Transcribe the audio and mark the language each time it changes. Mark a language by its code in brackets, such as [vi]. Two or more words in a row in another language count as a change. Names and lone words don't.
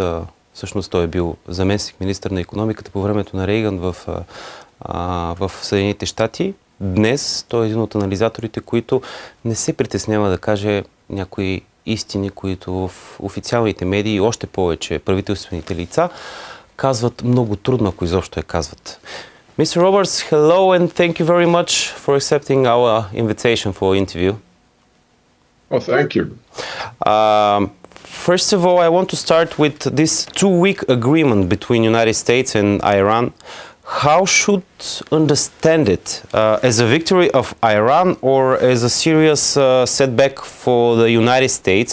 [bg] Всъщност той е бил заместник-министър на икономиката по времето на Рейган в Съединените щати. Днес той е един от анализаторите, които не се притеснява да каже някои истини, които в официалните медии и още повече правителствените лица казват много трудно, ако изобщо я казват. [en] Mr. Roberts, hello and thank you very much for accepting our invitation for interview. Well, thank you. First of all, I want to start with this two-week agreement between United States and Iran. How should understand it? As a victory of Iran or as a serious setback for the United States?